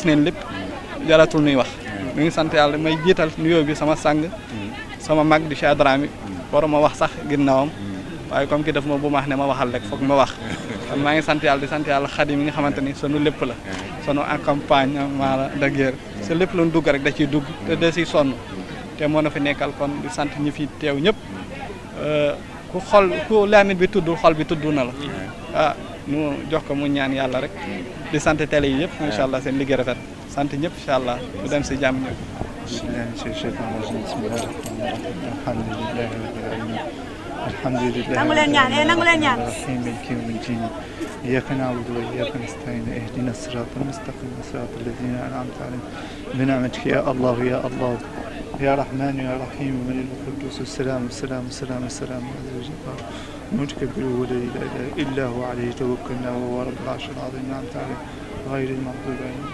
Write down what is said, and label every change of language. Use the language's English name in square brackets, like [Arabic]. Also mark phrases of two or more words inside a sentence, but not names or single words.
[Wolof] neen lépp jaratul nuy wax ñu ngi sant yàlla may jiital nuyoo bi sama sang sama mag di Cheikh Dramé waruma wax sax ginnaawam waaye comme ki def ma bu ma wax ne ma waxal rek foog ma wax kon maa ngi sant yàlla di sant yàlla Xadim mi nga xamante ni sunu lépp la sunu accompagnement la [French] de guerre [Wolof] sa lépp lu dugg rek da ciy dugg te da ciy sonn te moo na fi nekkal kon di sant ñi fi teew ñëpp ku laamin bi tuddul xol bi tudd na la ah nu jox ko mu ñaan yàlla rek di sant télé yi yëpp [Arabic] إن شاء الله [Wolof] seen liggéey rafet sant ñëpp [Arabic] إن شاء الله [Wolof] bu dem si jàmm ñëpp [Arabic] إياك نعبد وإياك نستعين اهدنا الصراط المستقيم صراط الذين أنعمت عليهم بنعمتك يا الله يا الله يا رحمن يا رحيم من القدوس السلام السلام السلام السلام عز وجل متكبر ولا إله إلا هو عليه توكلنا وهو رب العرش العظيم أنعمت عليه غير المغضوب عليهم